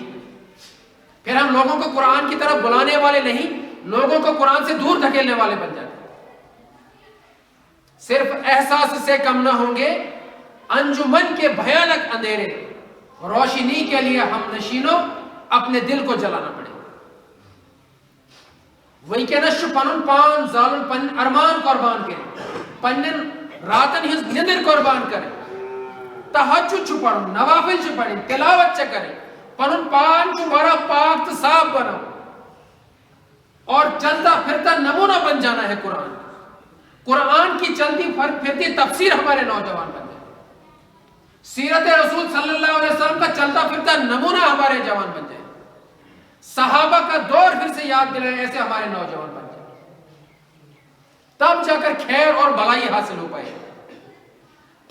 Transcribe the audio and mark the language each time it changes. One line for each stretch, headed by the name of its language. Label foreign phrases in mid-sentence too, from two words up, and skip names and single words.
Urdu: پھر ہم لوگوں کو قرآن کی طرف بلانے والے نہیں، لوگوں کو قرآن سے دور دھکیلنے والے بن جاتے ہیں۔ صرف احساس سے کم نہ ہوں گے انجمن کے بھیانک اندھیرے، روشنی کے لیے ہم نشینوں اپنے دل کو جلانا پڑے۔
Kashmiri: وہی کہ نش پنن پان زالن پن ارمان قربان کرے، پنن راتن ہز نندر قربان کرے، تہجد چھ پڑھن، نوافل چھ پڑھن، تلاوت چھ کرے، پنن پان چھ بڑا پاک تو صاف بناؤ،
Urdu: اور چلتا پھرتا نمونہ بن جانا ہے قرآن۔ قرآن کی چلتی پھرتی تفسیر ہمارے نوجوان بن جائے، سیرت رسول
Arabic: صلی اللہ علیہ وسلم
Urdu: کا چلتا پھرتا نمونہ ہمارے جوان بن جائے، صحابہ کا دور پھر سے یاد دلائیں، ایسے ہمارے نوجوان بن جائے، تب جا کر خیر اور بھلائی حاصل ہو پائے۔